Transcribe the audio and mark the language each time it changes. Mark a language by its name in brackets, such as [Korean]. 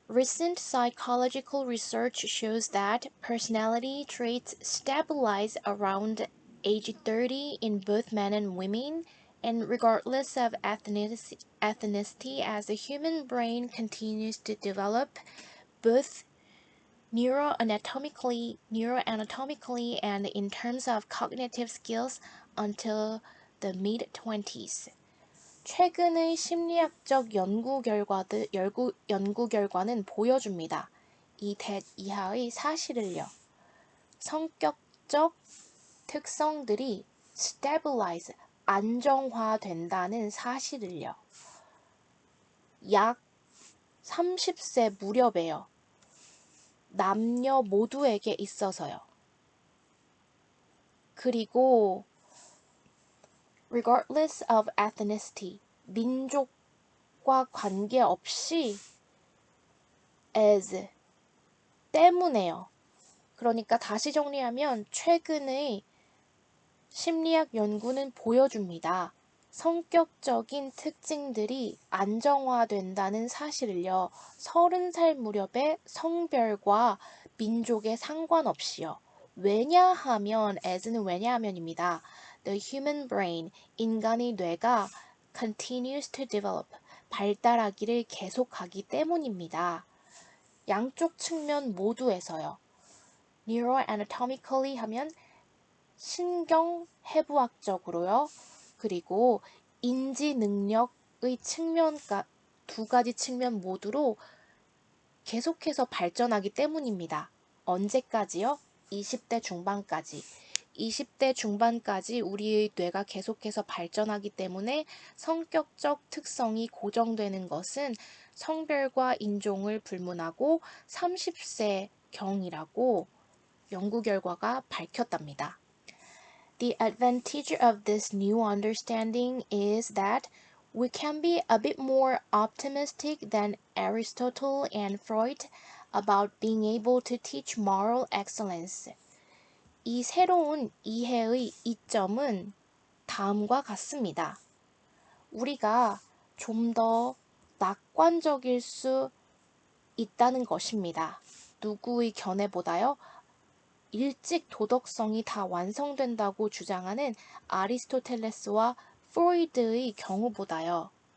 [English] Recent psychological research shows that personality traits stabilize around age 30 in both men and women, and regardless of ethnicity, as the human brain continues to develop, both neuroanatomically and in terms of cognitive skills until the mid-20s. [Korean] 최근의 심리학적 연구 결과는 보여줍니다. 이 대 이하의 사실을요. 성격적 특성들이 stabilize, 안정화된다는 사실을요. 약 30세 무렵에요. 남녀 모두에게 있어서요. 그리고 [English] regardless of ethnicity, [Korean] 민족과 관계없이 as 때문에요. 그러니까 다시 정리하면 최근의 심리학 연구는 보여줍니다. 성격적인 특징들이 안정화된다는 사실을요. 30살 무렵에 성별과 민족에 상관없이요. 왜냐하면 as는 왜냐하면입니다. [English] The human brain, [Korean] 인간의 뇌가 [English] continues to develop, [Korean] 발달하기를 계속하기 때문입니다. 양쪽 측면 모두에서요. neuroanatomically 하면 신경해부학적으로요. 그리고 인지 능력의 두 가지 측면 모두로 계속해서 발전하기 때문입니다. 언제까지요? 20대 중반까지. 20대 중반까지 우리의 뇌가 계속해서 발전하기 때문에 성격적 특성이 고정되는 것은 성별과 인종을 불문하고 30세경이라고 연구 결과가 밝혔답니다. [English] The advantage of this new understanding is that we can be a bit more optimistic than Aristotle and Freud about being able to teach moral excellence. [Korean] 이 새로운 이해의 이점은 다음과 같습니다. 우리가 좀 더 낙관적일 수 있다는 것입니다. 누구의 견해보다요? 일찍 도덕성이 다 완성된다고 주장하는 아리스토텔레스와 프로이드의 경우보다요.